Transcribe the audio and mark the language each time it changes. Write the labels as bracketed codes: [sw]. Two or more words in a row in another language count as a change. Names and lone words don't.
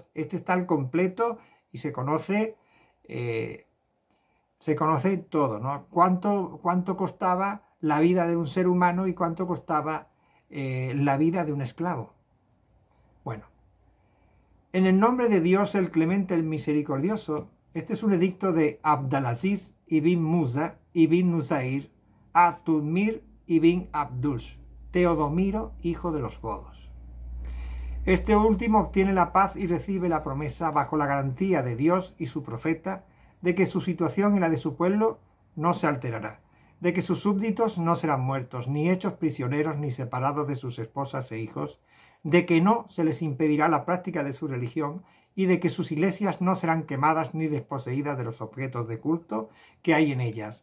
[es] Este está al completo y se conoce todo, ¿no? Cuánto costaba la vida de un ser humano y cuánto costaba la vida de un esclavo. Bueno, en el nombre de Dios, el clemente, el misericordioso, este es un edicto de Abdalaziz ibn Musa ibn Nusair a Tudmir ibn Abdush, Teodomiro, hijo de los godos. Este último obtiene la paz y recibe la promesa, bajo la garantía de Dios y su profeta, de que su situación y la de su pueblo no se alterará, de que sus súbditos no serán muertos, ni hechos prisioneros, ni separados de sus esposas e hijos, de que no se les impedirá la práctica de su religión y de que sus iglesias no serán quemadas ni desposeídas de los objetos de culto que hay en ellas.